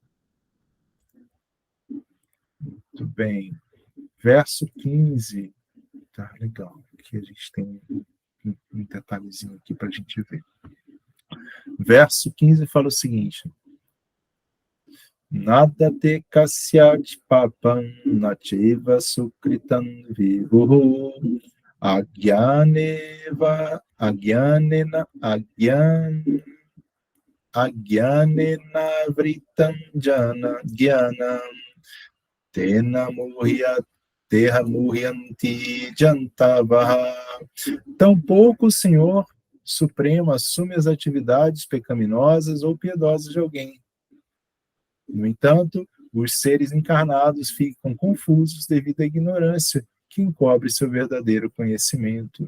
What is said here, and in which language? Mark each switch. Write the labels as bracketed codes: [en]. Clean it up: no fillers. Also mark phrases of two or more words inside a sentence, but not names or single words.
[pt] Muito bem. Verso 15. Tá, legal. Aqui a gente tem um detalhezinho aqui para a gente ver. Verso 15 fala o seguinte: [sa] Nada te kasyat papam nachiva sukritam vivuhu agyaneva agyanena vritam jana gyanam tena muhyanti jantavaha. [pt] Tampouco o Senhor Supremo assume as atividades pecaminosas ou piedosas de alguém. No entanto, os seres encarnados ficam confusos devido à ignorância que encobre seu verdadeiro conhecimento.